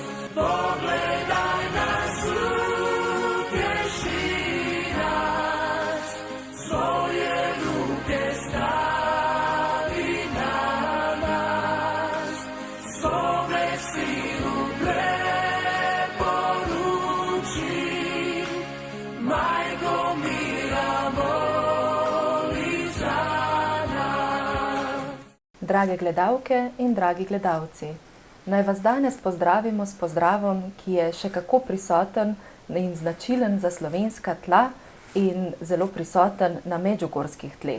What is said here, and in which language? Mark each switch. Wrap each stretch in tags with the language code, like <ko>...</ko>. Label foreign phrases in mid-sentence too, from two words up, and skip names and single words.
<hr>Pogledaj nas, utješi nas, svoje ruke stavi na nas, svome sinu preporuči, majko mira moli za nas.</hr> <sl>Drage gledalke in dragi gledalci, naj vas danes pozdravimo s pozdravom, ki je še kako prisoten in značilen za slovenska tla in zelo prisoten na medžugorskih tleh.</sl>